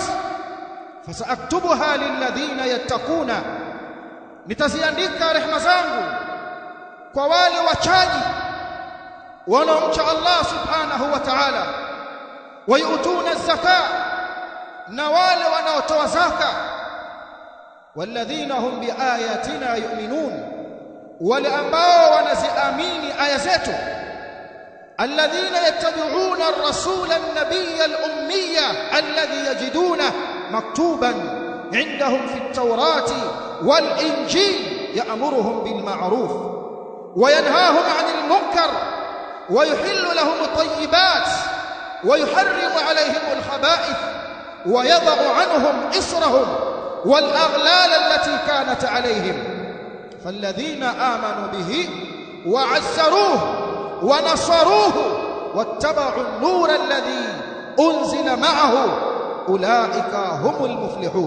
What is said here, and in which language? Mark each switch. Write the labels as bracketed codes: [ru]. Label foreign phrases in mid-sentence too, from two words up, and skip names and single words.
[ar] فسأكتبها للذين يتقون, [sw] nitaziandika rehema zangu kwa wale wachaji wanaomcha Allah [ar] سبحانه وتعالى, ويؤتون الزكاة, [sw] na wale wanaotoa zaka, [ar] والذين هم بآياتنا يؤمنون, [sw] wale ambao wanaziamini aya zetu, [ar] الذين يتبعون الرسول النبي الأمي الذي يجدونه مكتوبا عندهم في التوراة والإنجيل يأمرهم بالمعروف وينهاهم عن المنكر ويحل لهم الطيبات ويحرم عليهم الخبائث ويضع عنهم إصرهم والأغلال التي كانت عليهم فالذين آمنوا به وعزروه ونصروه واتبعوا النور الذي أنزل معه أولئك هم المفلحون.